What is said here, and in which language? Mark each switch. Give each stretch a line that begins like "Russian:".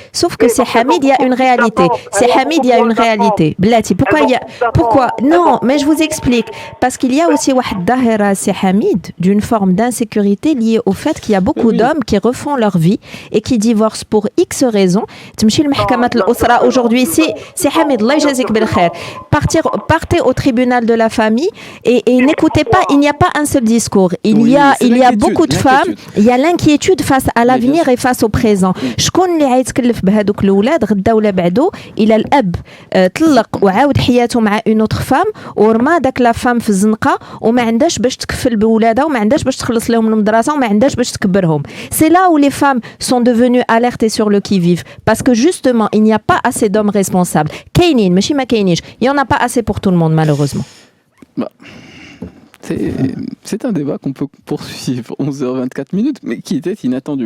French: Sauf que c'est Hamid, il y a une réalité. C'est Hamid, il y a une réalité. Blati, pourquoi Non, mais je vous explique. Parce qu'il y a aussi
Arabic: واحد ظاهرة,
French: c'est Hamid, d'une forme d'insécurité liée au fait qu'il y a beaucoup d'hommes qui refont leur vie et qui divorcent pour X raisons.
Arabic: تمشي لمحكمة الأسرة
French: aujourd'hui, c'est
Arabic: Hamid, Allah يجازيك بالخير.
French: Partez au tribunal de la famille et n'écoutez pas, il n'y a pas un seul discours. Il y a beaucoup de femmes, il y a l'inquiétude face à l'avenir et face au présent.
Arabic: شكون اللي غيتكلف بهذوك الأولاد غدا ولا بعدو إلى الأب طلق وعاود حياته مع
French: une autre femme
Arabic: ورمى داك لا فام في الزنقة وما عندهاش باش تكفل بولادها وما عندهاش باش تخلص لهم المدرسة وما عندهاش باش تكبرهم.
French: C'est là où les femmes sont devenues alertes et sur le qui-vive parce que justement il n'y a pas assez d'hommes responsables.
Arabic: كاينين ماشي ما كاينينش.
French: Il y en a pas assez pour tout le monde malheureusement. C'est un débat qu'on peut poursuivre 11h24 minutes, mais qui était inattendu.